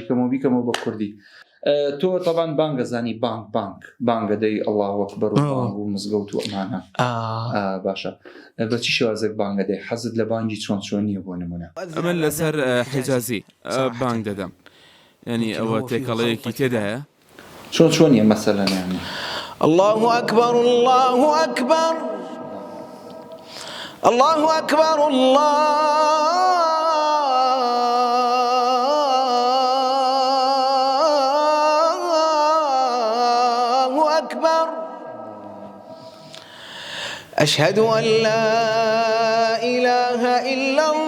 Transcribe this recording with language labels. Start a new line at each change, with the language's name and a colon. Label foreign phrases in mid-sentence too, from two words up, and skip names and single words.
Central Kurdish: بیکەمەوە بە کوردی تۆ طبعا بانگە زانی بانگە دەی
Arabic: الله ئەکبەر
Central Kurdish: و مزگەوت و ئەمانە باشە بەچی شێوازێک بانگە دەی حەزت لە بانگی چۆن نییە بۆ نمونە ئەمە لەسەر حیجازی بانگ دەدەم ینی ئەوە تێکەڵەیەکی تێدایە چۆنیە مەسەلەن یانی
Arabic: الله أكبر الله أكبر الله أكبر الله أكبر أشهد أن لا إله إلا